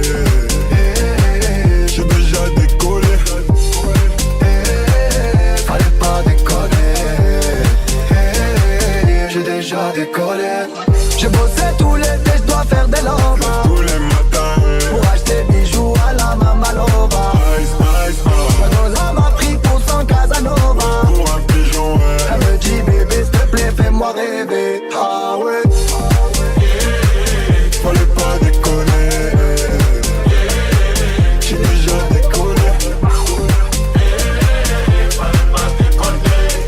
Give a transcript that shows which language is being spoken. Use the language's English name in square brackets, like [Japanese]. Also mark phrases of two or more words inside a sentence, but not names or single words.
[French] J'ai déjà décollé. Fallait pas déconner. J'ai déjà décollé. J'ai bossé tout l'été, je dois faire des lobes. Tous les matins. Pour acheter bijoux à la Mamalova. [English] Ice, ice, ice. [French] Madoza m'a pris pour son Casanova. Pour un pigeon, ouais. Elle me dit bébé s'il te plaît fais-moi rêver. Ah ouais. Fallait pas déconner. J'ai déjà décollé. Fallait pas déconner.